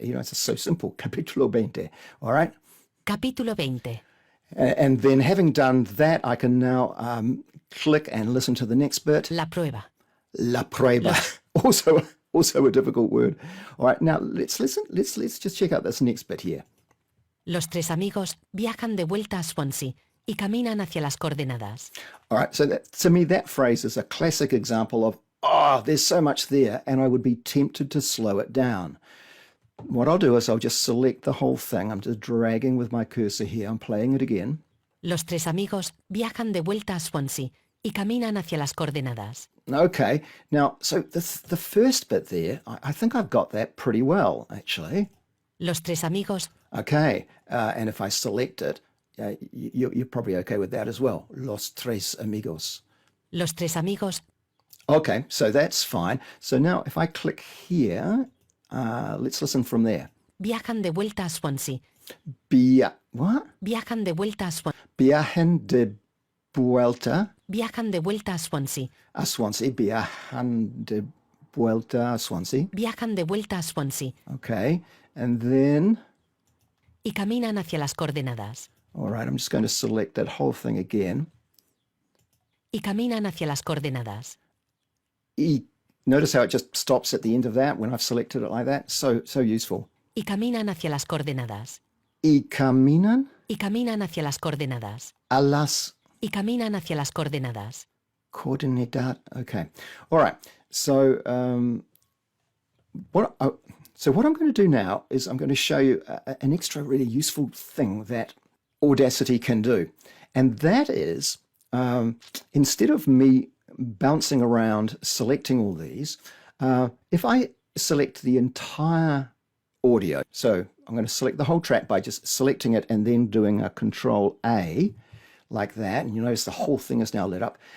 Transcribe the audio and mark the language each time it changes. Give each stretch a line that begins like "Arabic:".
English: You know, it's so simple.
Spanish: Capítulo 20.
English: All right?
Spanish: Capítulo 20.
English: And then having done that, I can now click and listen to the next bit.
Spanish: La prueba. La prueba.
English: Also a difficult word. All right, now let's listen. Let's just check out this next bit here.
Spanish: Los tres amigos viajan de vuelta a Swansea y caminan hacia las coordenadas.
English: All right, so to me, that phrase is a classic example of, there's so much there, and I would be tempted to slow it down. What I'll do is I'll just select the whole thing. I'm just dragging with my cursor here. I'm playing it again.
Spanish: Los tres amigos viajan de vuelta a Swansea y caminan hacia las coordenadas.
English: Okay, now, so the first bit there, I think I've got that pretty well, actually.
Spanish: Los tres amigos.
English: Okay, and if I select it, you're probably okay with that as well.
Spanish: Los tres amigos. Los tres amigos.
English: Okay, so that's fine. So now if I click here, let's listen from there.
Spanish: Viajan de vuelta a Swansea.
English: What?
Spanish: Viajan de vuelta a Swansea. Viajan de vuelta Viajan de vuelta a Swansea. a Swansea. Viajan de vuelta a Swansea. Viajan de vuelta a Swansea.
English: Okay, and then...
Spanish: Y caminan hacia las coordenadas.
English: All right, I'm just going to select that whole thing again.
Spanish: Y caminan hacia las coordenadas.
English: Notice how it just stops at the end of that when I've selected it like that. So useful.
Spanish: Y caminan hacia las coordenadas. Y caminan Y caminan hacia las coordenadas. a las Y caminan hacia las coordenadas. coordenadas.
English: Okay. All right. So what I'm going to do now is I'm going to show you an extra really useful thing that Audacity can do. And that is, instead of me bouncing around selecting all these, if I select the entire audio, so I'm going to select the whole track by just selecting it and then doing a Control A like that, and you notice the whole thing is now lit up.